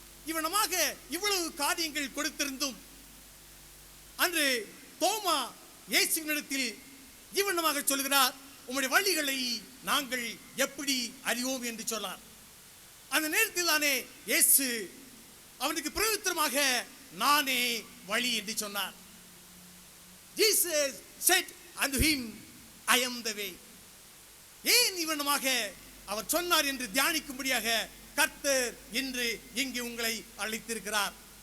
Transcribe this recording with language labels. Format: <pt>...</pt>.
<ta>இவனமாக இவ்வளவு காரியங்கள் கொடுத்திருந்தும் அன்று தோமா இயேசுவினிடத்தில் இவனமாக சொல்கிறார், உம்முடைய வழிகளை நாங்கள் எப்படி அறிவோம் என்று சொன்னார். அந்த நேரத்தில் தானே இயேசு அவனுக்கு பிரயுத்தரமாக நானே வழி என்று சொன்னார்.</ta> <en>Jesus said unto him, I am the way.</en> <ta>ஏன் இவனமாக அவர் சொன்னார் என்று தியானிக்கும்படியாக கர்த்தர் இன்று இங்கு உங்களை அழைத்திருக்கிறார்.</ta>